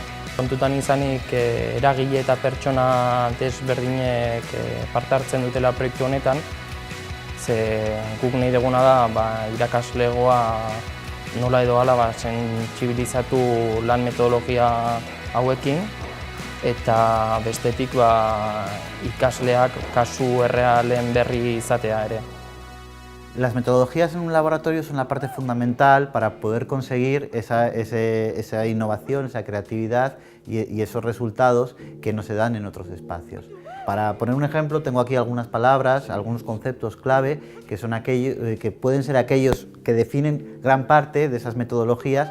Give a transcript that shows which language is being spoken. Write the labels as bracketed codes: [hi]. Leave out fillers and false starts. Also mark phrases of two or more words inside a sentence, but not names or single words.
[eu] Kontutan izanik eragile eta pertsona desberdinek parte hartzen dutela proiektu honetan, ze guk nahi duguna da irakaslegoa nola edo hala sentsibilizatu lan metodologia hauekin, eta bestetik ikasleak kasu errealen berri izatea ere. [es] Las metodologías en un laboratorio son la parte fundamental para poder conseguir esa innovación, esa creatividad y esos resultados que no se dan en otros espacios. Para poner un ejemplo, tengo aquí algunas palabras, algunos conceptos clave que son que pueden ser aquellos que definen gran parte de esas metodologías.